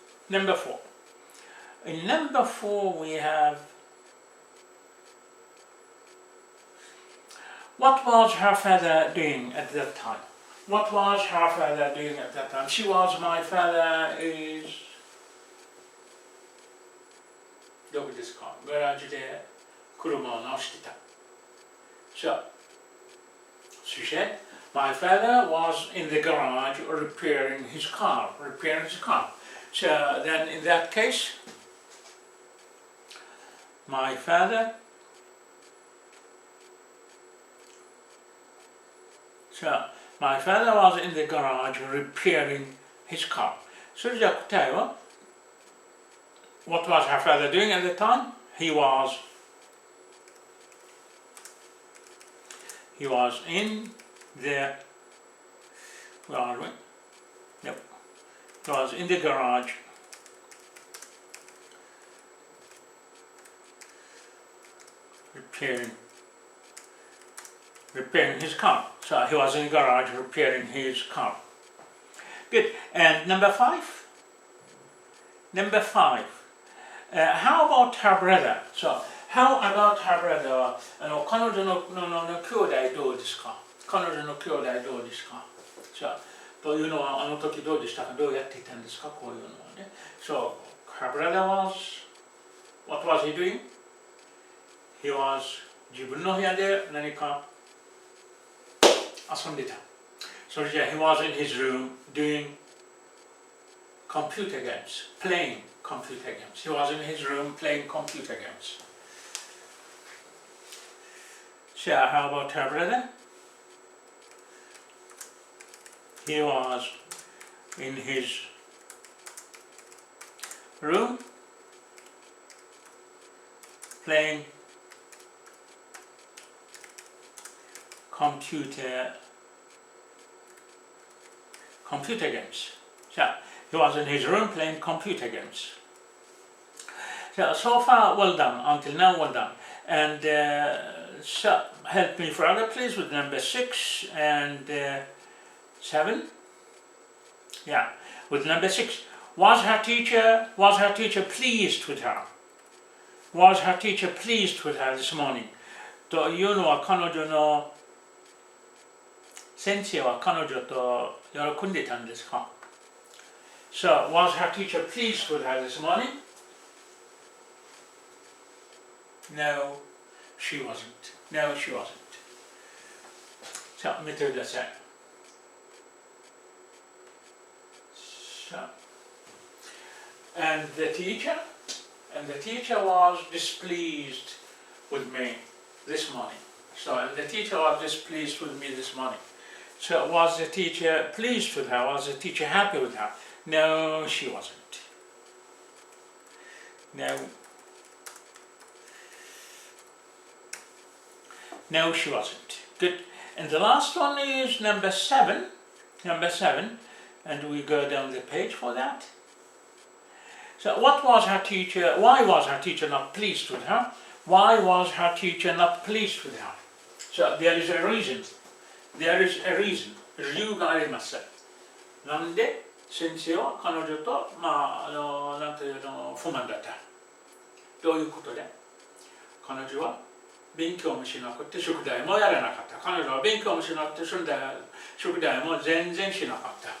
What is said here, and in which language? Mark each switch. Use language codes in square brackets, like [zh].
[en] Number four. In number four we have, what was her father doing at that time? What was her father doing at that time? She was, my father is, どこですか? [ja] ガラージで車を直してた. [en] So, she said, my father was in the garage repairing his car. So then in that case, my father, was in the garage repairing his car. それじゃあ答えは [ja] What was her father doing at the time? [en] He was in the, where are we? Yep. He was in the garage repairing his car. So he was in the garage repairing his car. Good. And number five. How about her brother? So, how about her brother? [ja] 彼女の兄弟どうですか?彼女の兄弟どうですか? じゃあ、というのはあの時どうでしたか? どうやっていたんですか? こういうのはね。 [en] So, her brother was, what was he doing? He was [ja] 自分の部屋で何か遊んでた。それじゃあ、 [en] he was in his room doing computer games, playing computer games. He was in his room playing computer games. So, how about her brother? He was in his room playing computer games. So, he was in his room playing computer games. So far, well done. Until now, well done. And so, help me further, please, with number 6 and 7. Yeah, with number 6. Was her teacher pleased with her? Was her teacher pleased with her this morning? [ja] というのは彼女の先生は彼女と喜んでいたんですか? [en] So, was her teacher pleased with her this morning? No, she wasn't. No, she wasn't. さあ、見てください。さあ、 and the teacher was displeased with me this morning. So, and the teacher was displeased with me this morning. So, was the teacher pleased with her? Was the teacher happy with her? No, she wasn't. No. No, she wasn't. Good. And the last one is number 7. Number 7. And we go down the page for that. So what was her teacher, why was her teacher not pleased with her? Why was her teacher not pleased with her? [ja] So there is a reason. There is a reason. [en] 理由があります。 [ja] なんで先生は彼女と、なんていうの、不満だった。どういうことで彼女は勉強もしなくて宿題もやらなかった。彼女は勉強もしなくて宿題も全然しなかった。